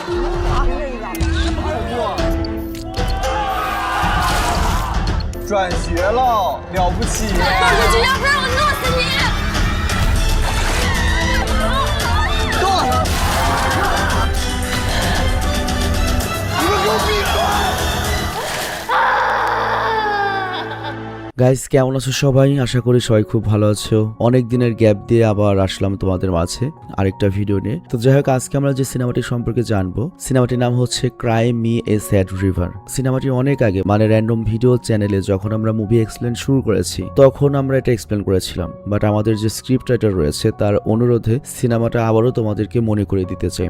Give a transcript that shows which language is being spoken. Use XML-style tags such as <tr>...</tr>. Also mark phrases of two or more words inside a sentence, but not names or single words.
<zh>转学了，了不起！放出去，要不然我弄死你！够了！你们给我闭嘴！</zh> <bn>গাইস কেমন আছো সবাই? আশা করি সবাই খুব ভালো আছো। অনেক দিনের গ্যাপ দিয়ে আবার আসলাম তোমাদের মাঝে আরেকটা ভিডিও নিয়ে। তো যাই হোক, আজকে আমরা যে সিনেমাটি সম্পর্কে জানবো, সিনেমাটির নাম হচ্ছে ক্রাইম মি এ স্যাড রিভার। সিনেমাটি অনেক আগে মানে র্যান্ডম ভিডিও চ্যানেলে যখন আমরা</bn> <en>movie explain</en> <bn>শুরু করেছি তখন আমরা এটা এক্সপ্লেন করেছিলাম, বাট আমাদের যে</bn> <en>script writer</en> <bn>রয়েছে তার অনুরোধে সিনেমাটা আবারও তোমাদেরকে মনে করে দিতে চাই।</bn>